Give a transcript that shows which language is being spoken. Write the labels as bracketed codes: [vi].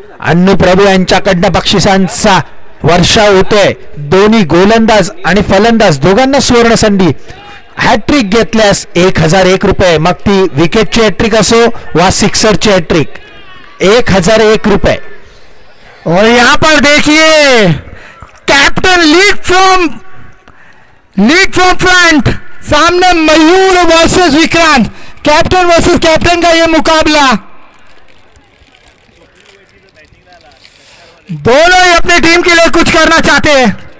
[mr] अन्नू प्रभू यांच्याकडनं बक्षिसांचा वर्षाव होतोय. दोन्ही गोलंदाज आणि फलंदाज दोघांना सुवर्ण संधी. हॅट्रिक घेतल्यास 1001 रुपये, मग ती विकेटची हॅट्रिक असो वा सिक्सरची हॅट्रिक, 1001 रुपये. [hi] और यहां पर देखिए [en] Captain lead from front. [hi] सामने मयूर versus Vikrant. Captain versus captain का यह मुकाबला. दोनों ही अपनी टीम के लिए कुछ करना चाहते हैं.